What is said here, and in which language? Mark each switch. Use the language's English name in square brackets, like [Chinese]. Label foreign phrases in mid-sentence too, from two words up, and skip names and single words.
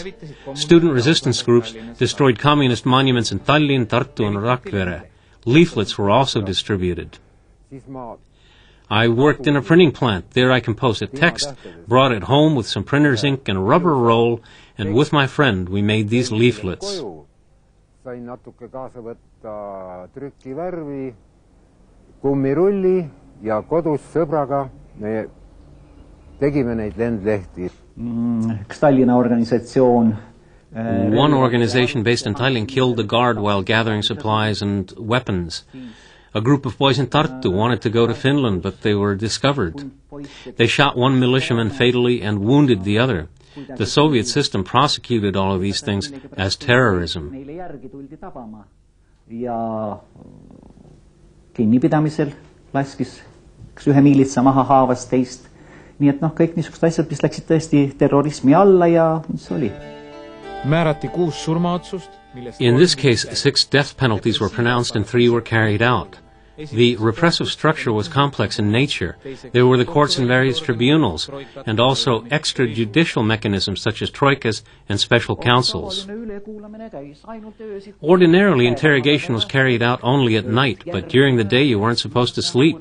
[English] Student resistance groups destroyed communist monuments in Tallinn, Tartu, and Rakvere. Leaflets were also distributed. I worked in a printing plant. There I composed a text, brought it home with some printer's ink and a rubber roll, and with my friend we made these leaflets. [Estonian] Sain natuke kaasa võtta trükivärvi, kummirulli ja kodus sõbraga me tegime neid lendlehti. Stalini organisatsioon. [English] One organization based in Tallinn killed the guard while gathering supplies and weapons. A group of boys in Tartu wanted to go to Finland, but they were discovered. They shot one militiaman fatally and wounded the other. The Soviet system prosecuted all of these things as terrorism. [Estonian] Ja kinnipidamisel laskis üks ühe miilitsa maha haavas teist. Nii et kõik niisugused asjad, mis läksid tõesti terrorismi alla ja mis oli. Määrati 6 surmaotsust. [English] In this case, 6 death penalties were pronounced and 3 were carried out. The repressive structure was complex in nature. There were the courts and various tribunals, and also extrajudicial mechanisms such as troikas and special councils. Ordinarily, interrogation was carried out only at night, but during the day you weren't supposed to sleep.